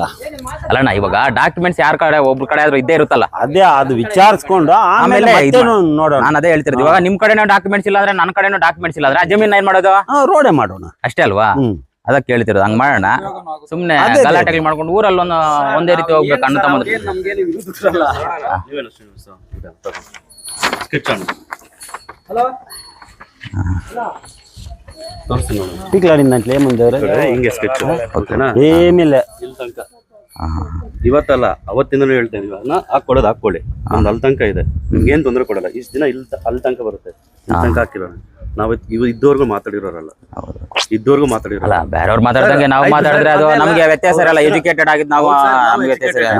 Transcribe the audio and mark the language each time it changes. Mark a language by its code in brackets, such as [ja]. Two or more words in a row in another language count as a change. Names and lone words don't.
[kn] ಅಲ್ಲಣ್ಣ ಇವಾಗ ಡಾಕ್ಯುಮೆಂಟ್ಸ್ ಯಾರ ಕಡೆ ಒಬ್ರ ಕಡೆ ಆದ್ರೂ ಇದ್ದೇ ಇರುತ್ತಲ್ಲ, ಅದೇ ಅದು ವಿಚಾರಿಸ್ಕೊಂಡು ಆಮೇಲೆ ನೋಡೋಣ. ನಾನು ಅದೇ ಹೇಳ್ತಿರೋದು. ಇವಾಗ ನಿಮ್ ಕಡೆನೂ ಡಾಕ್ಯುಮೆಂಟ್ಸ್ ಇಲ್ಲ ಅಂದ್ರೆ ನನ್ನ ಕಡೆನೂ ಡಾಕ್ಯುಮೆಂಟ್ಸ್ ಇಲ್ಲ ಅಂದ್ರೆ ಆ ಜಮೀನ್ ಏನ್ ಮಾಡೋದು? ರೋಡೇ ಮಾಡೋಣ ಅಷ್ಟೇ ಅಲ್ವಾ? ಅದಕ್ಕೆ ಹೇಳ್ತಿರೋದು ಹಂಗ್ ಮಾಡೋಣ. ಸುಮ್ನೆ ಗಲಾಟೆಗಳು ಮಾಡ್ಕೊಂಡು ಊರಲ್ಲಿ ಒಂದೇ ರೀತಿ ಹೋಗ್ಬೇಕು ಅಣ್ಣ ತಮ್ಮ. [te] పీక్లాడిన దాంట్లో ఏముంది? [kn] ಹಿಂಗೆ ಸ್ಕೆಚ್ ಓಕೆನಾ? ఏమిಲ್ಲ. ಇವತ್ತಲ್ಲ ಅವತ್ತಿಂದನೂ ಹೇಳ್ತೇನೆ, ಇವಾಗ ಹಾಕೊಡೋದು ಹಾಕೊಳ್ಳಿ. ಒಂದು ಅಲ್ಲಿ ತನಕ ಇದೆ, ನಿಮ್ಗೆ ಏನ್ ತೊಂದರೆ ಕೊಡಲ್ಲ. ಇಷ್ಟು ದಿನ ಅಲ್ಲಿ ತನಕ ಬರುತ್ತೆ, ಇಲ್ಲಿ ತನಕ ಹಾಕಿರೋಣ. ನಾವ್ ಇದ್ದವರೆಗೂ ಮಾತಾಡಿರೋರಲ್ಲ, ಇದ್ದವರೆಗೂ ಮಾತಾಡಿರಲ್ಲ. ಬೇರೆಯವ್ರು ಮಾತಾಡ್ದಂಗೆ ನಾವು ಮಾತಾಡಿದ್ರೆ ಅದು ನಮ್ಗೆ ವ್ಯತ್ಯಾಸ ಇರಲ್ಲ. ಎಜುಕೇಟೆಡ್ ಆಗಿದ್ ನಾವು, ನಮ್ಗೆ ವ್ಯತ್ಯಾಸ ಇರಲ್ಲ.